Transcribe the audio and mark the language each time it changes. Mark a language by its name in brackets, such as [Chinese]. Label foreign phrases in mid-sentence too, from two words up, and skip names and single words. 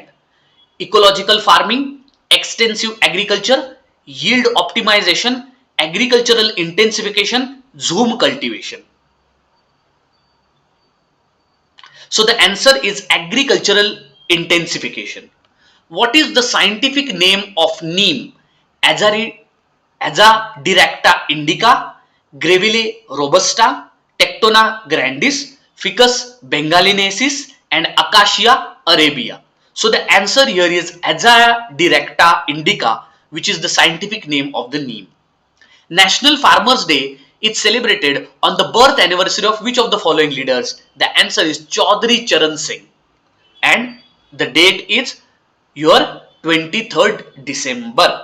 [English] Ecological farming, extensive agriculture, yield optimization, agricultural intensification, zoom cultivation. So the answer is agricultural intensification. What is the scientific name of neem? Azadirachta indica, Greville robusta, Tectona grandis, Ficus bengalensis and Acacia arabia. So the answer here is Azadirachta indica, which is the scientific name of the neem. National Farmers Day is celebrated on the birth anniversary of which of the following leaders? The answer is Chaudhary Charan Singh, and the date is your 23rd December.